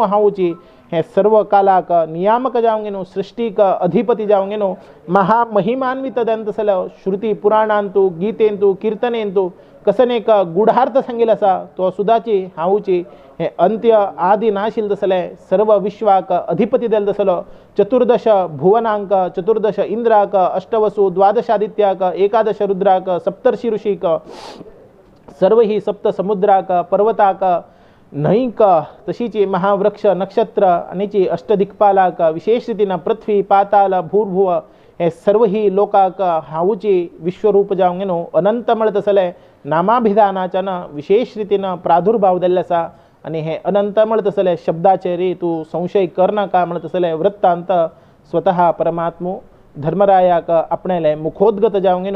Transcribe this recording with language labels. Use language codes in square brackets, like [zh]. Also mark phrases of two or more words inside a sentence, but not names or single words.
[kok] हांवूची हें सर्व कालाक नियामक जावंक न्हू सृष्टीक अधिपती जावंक न्हू महामहिमान्वित जावन तसलो श्रुती पुराणांतू गीतेंतू कीर्तनेंतू कसन एक गुढार्थ सांगिल्लो आसा तो सुदाची हांवूची हें अंत्य आदी नाशिल्लें तसलें सर्व विश्वाक अधिपती दिल्लो तसलो चतुर्दश भुवनांक चतुर्दश इंद्राक अष्टवसु द्वादशादित्याक एकादश रुद्राक सप्तर्षि ऋषीक सर्व ही सप्त समुद्राक पर्वताक न्हंयक तशीच महावृक्ष नक्षत्र आनीची अष्टदिक्पालाक विशेष रितीन पृथ्वी पाताल भूर्भुव हे सर्व ही लोकाक हांवूची विश्वरूप जावंक न्हू अनंत म्हणत तसलें नामाभिधानाच्यान विशेष रितीन प्रादुर्भाव दिल्ले आसा आनी हे अनंत म्हणत तसलें शब्दाचेर तूं संशय करनाका म्हणत तसलें वृत्तांत स्वतः परमात्मो धर्मरायाक आपणालें मुखोद्गत जावंक न्हू